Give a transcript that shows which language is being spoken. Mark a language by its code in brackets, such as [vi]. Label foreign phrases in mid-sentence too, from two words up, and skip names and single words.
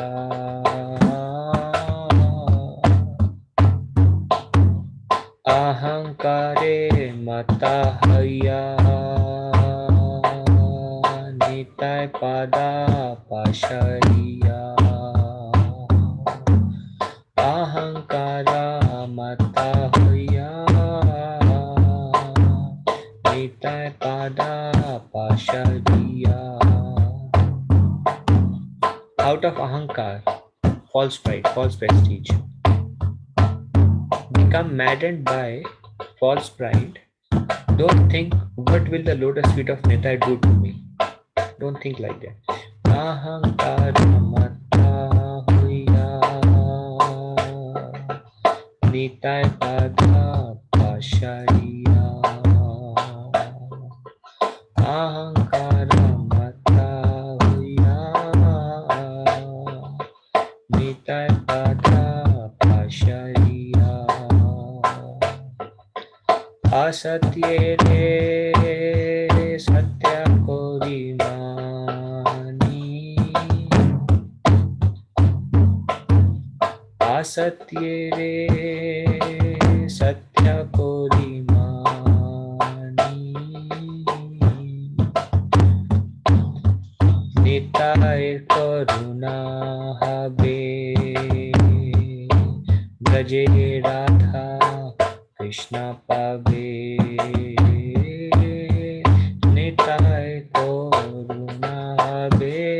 [bn] অহংকারে মত্ত হৈয়া নিতাই পদ পাসরিয়া. অহংকারে মত্ত হৈয়া নিতাই পদ পাসরিয়া. [en] Out of ahankar, false pride, false prestige, become maddened by false pride, don't think what will the lotus feet of Nitai do to me. Don't think like that. [bn] অহংকার মত্ত হৈয়া নিতাই পদ পাসরিয়া. অহংকার মত্ত হৈয়া নিতাই পদ পাসরিয়া. অসত্যেরে সত্য করি মানি. অসত্যেরে সত্য করি মানি. Nitai করুণা হবে ব্রজে রাধা কৃষ্ণ পাবে নিতাই করুণা হবে